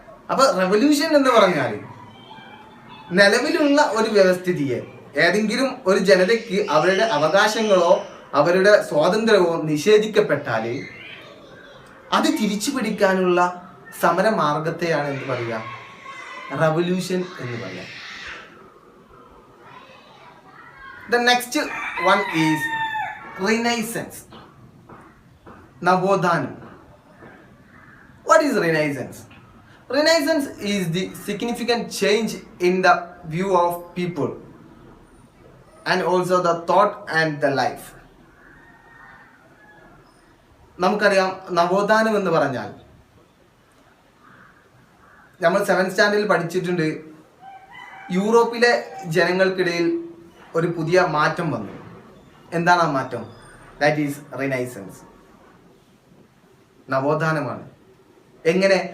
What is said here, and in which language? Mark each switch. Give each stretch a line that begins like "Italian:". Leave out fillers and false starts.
Malayalam: അപ്പൊ റവല്യൂഷൻ എന്ന് പറഞ്ഞാൽ നിലവിലുള്ള ഒരു വ്യവസ്ഥിതിയെ ഏതെങ്കിലും ഒരു ജനതയ്ക്ക് അവരുടെ അവകാശങ്ങളോ അവരുടെ സ്വാതന്ത്ര്യമോ നിഷേധിക്കപ്പെട്ടാൽ അത് തിരിച്ചു പിടിക്കാനുള്ള സമരമാർഗത്തെയാണ് എന്ത് പറയുക? റവല്യൂഷൻ എന്ന് പറയാം.
English: The next one is Renaissance. നവോത്ഥാനം. What is Renaissance? Renaissance is the significant change in the view of people and also the thought and the life.
Malayalam: നമുക്കറിയാം നവോത്ഥാനം എന്ന് പറഞ്ഞാൽ നമ്മൾ 7th സ്റ്റാൻഡേർഡിൽ പഠിച്ചിട്ടുണ്ട്. യൂറോപ്പിലെ ജനങ്ങൾക്കിടയിൽ ഒരു പുതിയ മാറ്റം വന്നു. എന്താണ് ആ മാറ്റം?
English: That is Renaissance.
Malayalam: നവോത്ഥാനമാണ്. എങ്ങനെ?